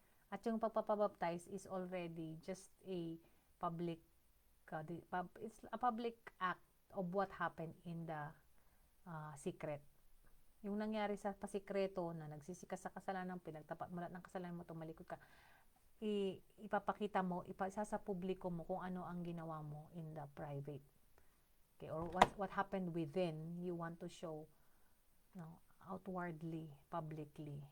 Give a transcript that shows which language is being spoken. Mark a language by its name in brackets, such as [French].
[Filipino] At yung [English] pagpapabaptize is already just a public, it's a public act of what happened in the secret. [Filipino] Yung nangyari sa pasikreto na nagsisikas sa kasalanan, pinagtapat mo lahat ng kasalanan mo, tumalikod ka, ipapakita mo, sa publiko mo kung ano ang ginawa mo [English] in the private. Okay, or what happened within, you want to show outwardly, publicly.